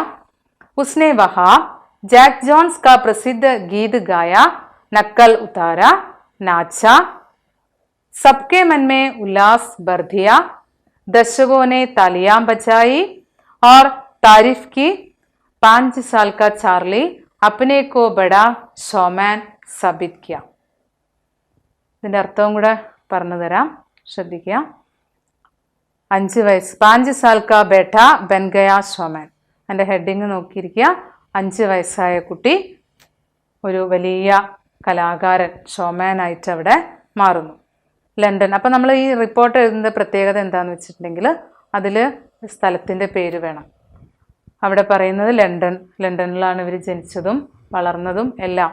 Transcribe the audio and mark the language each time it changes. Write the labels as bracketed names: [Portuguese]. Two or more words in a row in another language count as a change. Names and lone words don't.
[Hindi] उसने वहां जैक जॉन्स का प्रसिद्ध गीत गाया, नक्कल उतारा, नाचा. सबके मन में उल्लास भर दिया. दर्शकों ने तालियां बजाई और तारीफ की. 5 साल का चार्ली अपने को बड़ा शोमैन साबित किया. [Malayalam] ഇതിൻ്റെ അർത്ഥവും കൂടെ പറഞ്ഞു തരാം, ശ്രദ്ധിക്കുക. [Hindi] 5 വയസ്സ് 5 साल का बेटा बन गया शोमैन. [Malayalam] എൻ്റെ ഹെഡിങ് നോക്കിയിരിക്കുക. 5 വയസ്സായ കുട്ടി ഒരു വലിയ കലാകാരൻ, ഷോമാനായിട്ട് അവിടെ മാറുന്നു. ലണ്ടൻ. അപ്പം നമ്മൾ ഈ റിപ്പോർട്ട് എഴുതുന്ന പ്രത്യേകത എന്താണെന്ന് വെച്ചിട്ടുണ്ടെങ്കിൽ അതിൽ സ്ഥലത്തിൻ്റെ പേര് വേണം. അവിടെ പറയുന്നത് ലണ്ടനിലാണ് ഇവർ ജനിച്ചതും വളർന്നതും എല്ലാം.